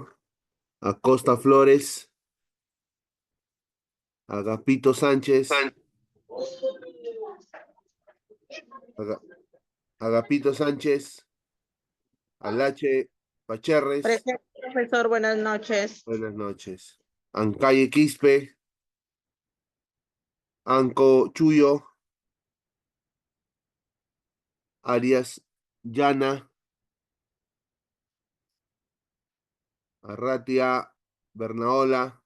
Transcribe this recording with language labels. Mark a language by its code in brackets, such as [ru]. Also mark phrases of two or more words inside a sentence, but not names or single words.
[es] Acosta Flores. Agapito Sánchez. Aga- Agapito Sánchez. Alache Pacherres. Presente, profesor, buenas noches. Buenas noches. Ancalle Quispe. Anco Chuyo. Arias Llana. Arratia Bernaola.